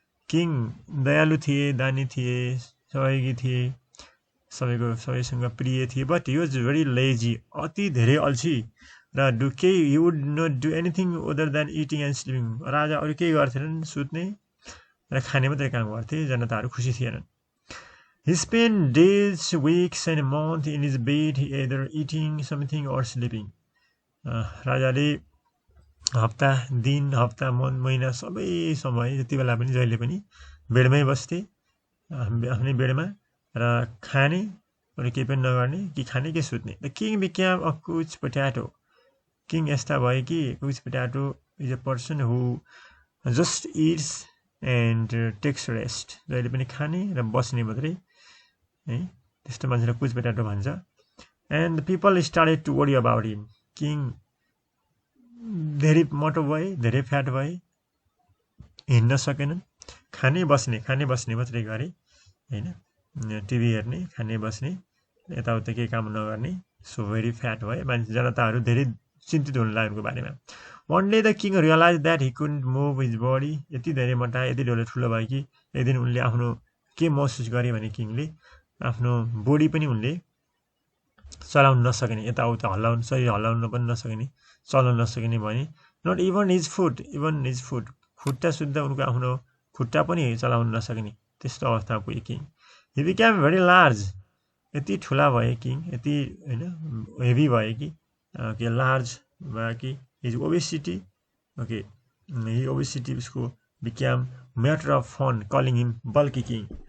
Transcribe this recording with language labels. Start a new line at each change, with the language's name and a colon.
Nepali: King दयालु थिए, दानी थिए, सहयोगी थिए, सबैसँग प्रिय थिए,
English: but he was very lazy,
Nepali: अति धेरै अल्छी र
English: He would not do anything other than eating and sleeping.
Nepali: राजा अरू केही गर्थेनन्, सुत्ने र खाने मात्रै काम गर्थे. जनताहरू खुसी थिएनन्.
English: He spent days, weeks and months in his bed, either eating something or sleeping.
Nepali: राजाले हप्ता दिन, हप्ता महिना सबै समय जति बेला पनि जहिले पनि बेडमै बस्थे, आफ्नै बेडमा, र खाने अरू केही पनि नगर्ने, कि खाने कि सुत्ने.
English: The king became a couch potato. King
Nepali: यस्ता भयो कि
English: couch potato is a person who just eats and takes rest.
Nepali: जहिले पनि खाने र बस्ने मात्रै है, त्यस्तो मान्छेलाई couch potato भन्छ.
English: And the people started to worry about him.
Nepali: King धेरै मोटो भए, धेरै फ्याट भए, हिँड्न सकेनन्, खाने बस्ने मात्रै गरे हैन, टिभी हेर्ने, खाने बस्ने, यताउता केही काम नगर्ने.
English: So very fat भए.
Nepali: मान्छे जनताहरू धेरै चिन्तित हुन लाग्यो उनको बारेमा.
English: One day the king realized that he couldn't move his body.
Nepali: यति धेरै मोटा, यति धेरै ठुलो भयो कि एक दिन उनले आफ्नो के महसुस गरे भने किङले आफ्नो बडी पनि उनले चलाउन नसक्ने, यताउता शरीर हल्लाउन पनि नसक्ने, चल्न नसक्ने भने.
English: not even his foot,
Nepali: खुट्टा सुद्धा उनको आफ्नो खुट्टा पनि चलाउन नसक्ने, त्यस्तो अवस्थामा पुगे king.
English: He became very large.
Nepali: यति ठुला भए किङ, यति हैन हेभी भए कि लार्ज भयो कि
English: His obesity. Okay, he obesity उसको became matter of fun calling him बल्की king.